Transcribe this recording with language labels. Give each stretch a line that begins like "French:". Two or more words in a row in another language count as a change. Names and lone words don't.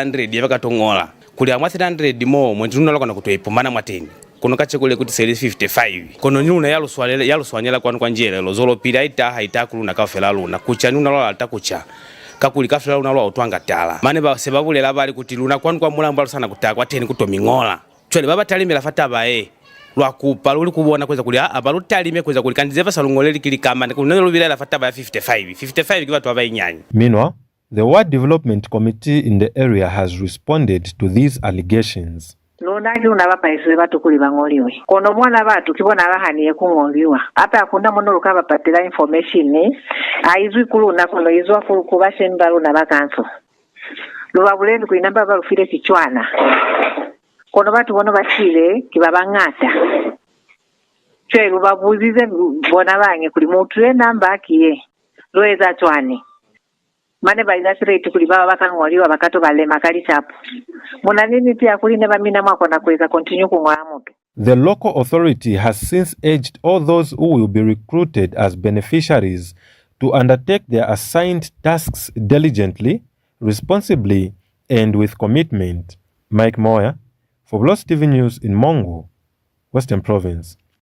Lozi: 100 yabakatongola kuli amwa 300 mo mwentununa lokana kutoipomana mwateni kono kache kule kuti sele 55 kono nyuna yaluswanyela kwa njere lozolo pira ita kuluna kafela luna kucha nyuna lola takucha kakuli kafela luna lola utwanga tala mane ba sebabulela bali kuti luna kwa mulamba sana kutakwa 10 kutomingola chwele baba talimela fatabae lwakupa luli kubona kweza kuli abalutalime kweza kuli kandize salungoleli kilikama kunelo lubira la fataba ya 55 kibatu abayinyanya.
English: Meanwhile, the Ward Development Committee in the area has responded to these allegations.
Lozi: Lonaki unabapayise batu kuli bangoliwe. Kono mwana batu kibona bahaniye kungoliwa. Apa akunda mono lukaba patela information aizwi kuluna kono izwa kubashe mbalo na bakanso. Lubabuleni kuinamba balufire kichwana. Kono batu bono bachile kibabangata chwe lubabuzize bona bange kuli mutule namba akiye loeza twane mane baizasireti kuli baba bakangwaliwa bakato balema kali chapo muna nini pia kuli ne bamina mwako na kuweza continue kungwala moto.
English: The local authority has since urged all those who will be recruited as beneficiaries to undertake their assigned tasks diligently, responsibly, and with commitment. Mike Moya for Bulozi TV News in Mongo, Western Province.